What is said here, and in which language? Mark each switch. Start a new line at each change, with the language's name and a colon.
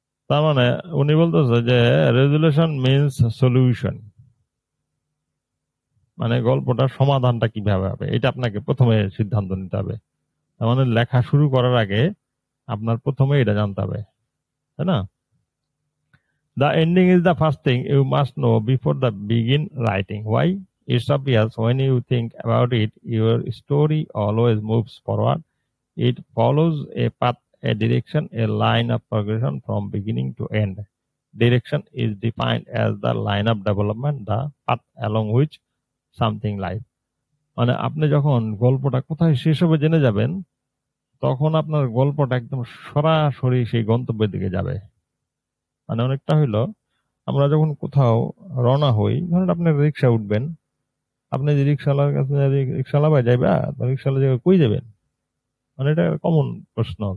Bangla: তার মানে উনি বলতেছে যে
English: resolution means solution,
Bangla: মানে গল্পটার সমাধানটা কিভাবে হবে এটা আপনাকে প্রথমে সিদ্ধান্ত নিতে হবে। তার মানে লেখা শুরু করার আগে আপনার প্রথমে এটা জানতে হবে, তাই না?
English: The ending is the first thing you must know before the begin writing. Why? It's obvious when you think about it. Your story always moves forward. It follows a path, a direction, a line of progression from beginning to end. Direction is defined as the line of development, the path along which something lies.
Bangla: মানে আপনি যখন গল্পটা কোথায় শেষ হবে জেনে যাবেন, তখন আপনার গল্পটা একদম সরাসরি সেই গন্তব্যের দিকে যাবে। মানে অনেকটা হইলো, আমরা যখন কোথাও রওনা হই, ধরেন আপনি রিক্সা উঠবেন, আপনি যে রিক্সাওয়ালার কাছে রিক্সাওয়ালা ভাই যাইবা, রিক্সাওয়ালা জায়গায় কই যাবেন, মানে এটা কমন প্রশ্ন।